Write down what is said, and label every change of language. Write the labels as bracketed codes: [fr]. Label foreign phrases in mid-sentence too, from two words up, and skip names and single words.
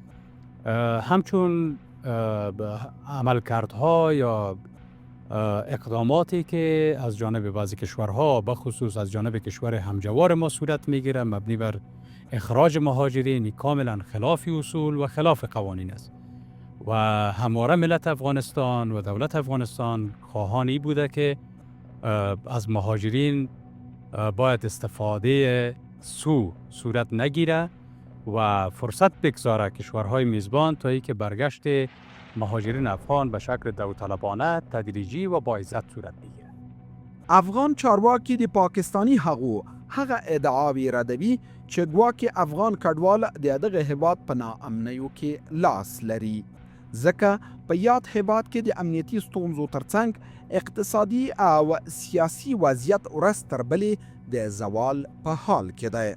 [fa] همچون عملکردها یا اقداماتی که از جانب بعضی کشورها به خصوص از جانب کشور همجوار ما صورت میگیره مبنی بر اخراج مهاجرین کاملا خلاف اصول و خلاف قوانین است و همواره ملت افغانستان و دولت افغانستان خواهانی بوده که از مهاجرین باید استفاده صورت نگیره و فرصت بگذاره کشورهای میزبان تا اینکه برگشت مهاجرین افغان به شکل داوطلبانه تدریجی و با عزت صورت بگیره. [ps] افغان چارواکي د پاکستانی هغه ادعاوې ردوي چې ګواکې افغان کډوال د دغه هیواد په ناامنیو کې لاس لري، ځکه په یاد هیواد کې د امنیتي ستونزو ترڅنګ اقتصادي او سیاسي وضعیت ورځ تر بلې د زوال په حال کې دی.